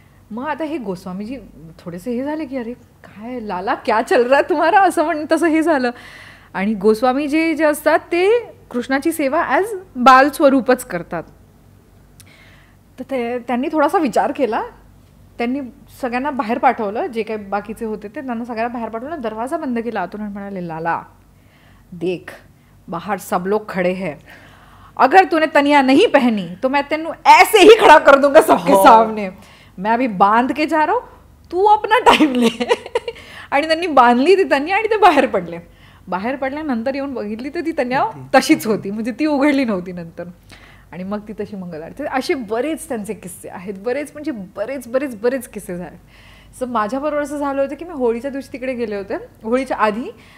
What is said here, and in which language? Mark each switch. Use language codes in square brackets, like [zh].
[mr] मग आता हे गोस्वामीजी थोडेसे हे झाले की अरे काय [hi] लाला क्या चल रहा तुम्हारा, [mr] असं म्हणून तसं हे झालं. आणि गोस्वामीजी जे असतात ते कृष्णाची सेवा ॲज बाल स्वरूपच करतात. तर त्यांनी थोडासा विचार केला. त्यांनी सगळ्यांना बाहेर पाठवलं, जे काही बाकीचे होते ते त्यांना सगळ्यांना बाहेर पाठवलं. दरवाजा बंद केला आतून आणि म्हणाले, [hi] लाला देख बाहर सब लोग खड़े हैं, अगर तूने तनिया नहीं पहनी तो मैं तेनू ऐसे ही खड़ा कर दूंगा सबके सामने. मैं अभी बांध के जा रहा हूँ, तू अपना टाइम ले. [mr] आणि त्यांनी बांधली ती तनिया आणि ते बाहेर पडल्यानंतर येऊन बघितली तर ती तनिया तशीच होती. म्हणजे ती उघडली नव्हती नंतर. आणि मग ती तशी मंगल आरती. असे बरेच त्यांचे किस्से आहेत. बरेच किस्से झाले. सो माझ्याबरोबर असं झालं होतं की मी होळीच्या दिवशी तिकडे गेले होते, होळीच्या आधी.